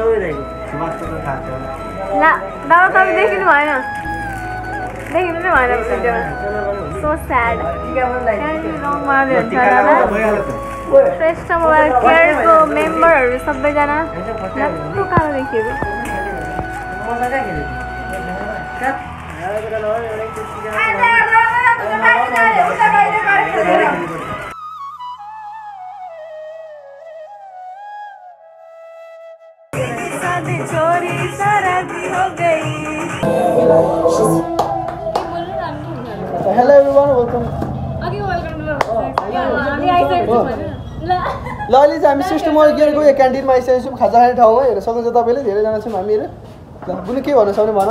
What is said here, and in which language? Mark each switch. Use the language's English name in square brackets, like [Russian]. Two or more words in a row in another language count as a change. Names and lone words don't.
[Nepali] ला बाबा तपाईँ देखिनु भएन, देखिनु नै भएन भिडियोमा। [English] So sad. [Nepali] श्रेष्ठ मोबाइल केयरको मेम्बरहरू सबैजना नक्कु कालो देखिएको। [Hindi] शादी छोरी शादी हो गई। [English] Hello everyone, welcome. [Nepali] अघि [English] welcome to [Nepali] ल अहिले चाहिँ हामी श्रेष्ठ मोबाइल केयरको यो क्यान्टिनमा आइसकेको छौँ। खाजा खाने ठाउँमा हेर्न सक्नुहुन्छ तपाईँले। धेरैजना छौँ हामीहरू। ल बुनु के भन्नु सक्ने भन।